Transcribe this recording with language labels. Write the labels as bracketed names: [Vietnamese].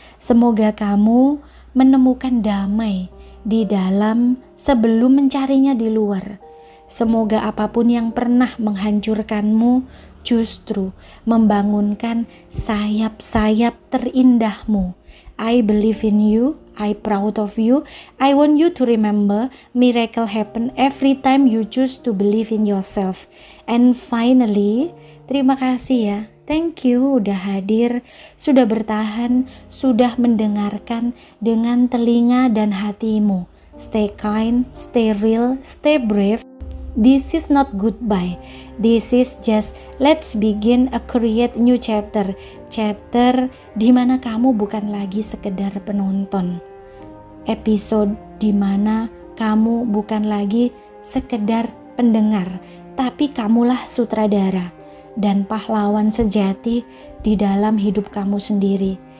[Indonesian] Semoga kamu menemukan damai di dalam sebelum mencarinya di luar. Semoga apapun yang pernah menghancurkanmu justru membangunkan sayap-sayap terindahmu. [English] I believe in you, I proud of you. I want you to remember miracle happen every time you choose to believe in yourself. And finally, [Indonesian] terima kasih ya. [English] Thank you [Indonesian] udah hadir, sudah bertahan, sudah mendengarkan dengan telinga dan hatimu. [English] Stay kind, stay real, stay brave. This is not goodbye. This is just let's begin a create new chapter. [Indonesian] Chapter di mana kamu bukan lagi sekedar penonton. Episode di mana kamu bukan lagi sekedar pendengar, tapi kamulah sutradara dan pahlawan sejati di dalam hidup kamu sendiri.